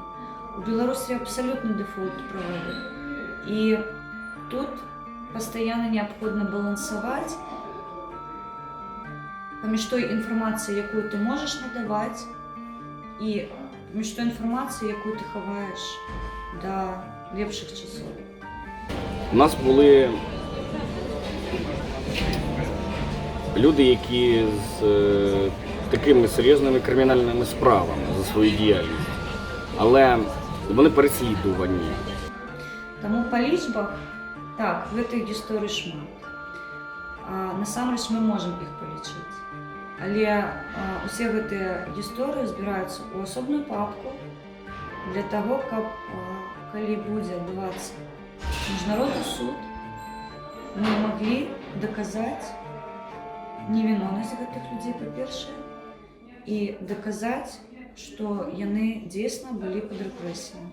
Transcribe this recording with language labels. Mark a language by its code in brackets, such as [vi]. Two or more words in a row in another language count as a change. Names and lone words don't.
[be] У Беларусі абсалютны дэфолт правовы. І тут пастаянна неабходна балансаваць паміж той інфармацыяй, якую ты можаш надаваць, і паміж той інфармацыяй, якую ты хаваеш да лепшых часоў. [uk] У нас були люди, які з такими серйозними кримінальними справами за свою діяльність. Але вони переслідувані. Тому по лічбах, так, в цих історій шмат. Насамрэч ми можемо їх полічити. Але усі ці історії збираються у особну папку для того, щоб, коли буде відбуватися міжнародний суд, ми могли доказати невиновність цих людей, по-перше, і доказати, що вони дійсно були під репресіями.